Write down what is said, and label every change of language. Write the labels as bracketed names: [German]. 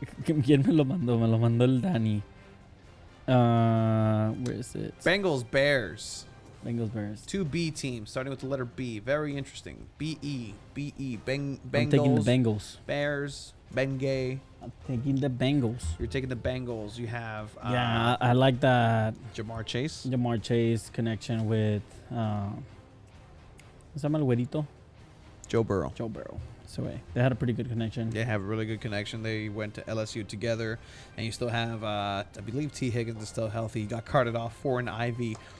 [Spanish] ¿Quién me lo mandó? Me lo mandó el Danny. [English] Where is it? Bengals, Bears, Bengals Bears. 2 B teams starting with the letter B. Very interesting. B-E. I'm taking the Bengals, Bengals. Bears, Bengay. I'm taking the Bengals. You're taking the Bengals. You have Yeah, I like that Jamar Chase. Jamar Chase connection with [Spanish] ¿se llama el güerito? [English] Joe Burrow. Joe Burrow. So they had a pretty good connection. They have a really good connection. They went to LSU together, and you still have, I believe T. Higgins is still healthy. He got carted off for an IV.